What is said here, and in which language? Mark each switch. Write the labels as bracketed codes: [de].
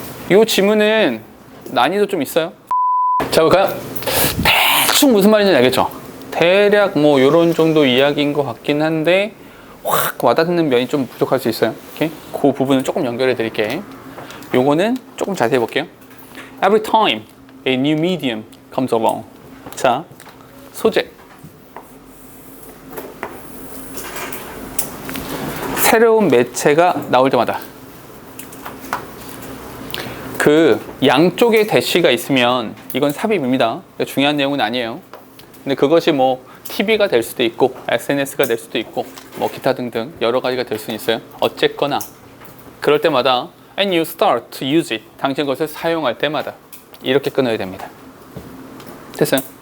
[ko] 이 지문은 난이도 좀 있어요. 자, 볼까요? 대충 무슨 말인지 알겠죠? 대략 뭐 요런 정도 이야기인 것 같긴 한데 확 와닿는 면이 좀 부족할 수 있어요. 오케이? 그 부분은 조금 연결해 드릴게요. 요거는 조금 자세히 볼게요. [en] Every time a new medium comes along. [ko] 자, 소재. 새로운 매체가 나올 때마다 그 양쪽에 대시가 있으면 이건 삽입입니다. 중요한 내용은 아니에요. 근데 그것이 뭐 TV가 될 수도 있고 SNS가 될 수도 있고 뭐 기타 등등 여러 가지가 될 수는 있어요. 어쨌거나 그럴 때마다 [en] and you start to use it. [ko] 당신 것을 사용할 때마다 이렇게 끊어야 됩니다. 됐어요?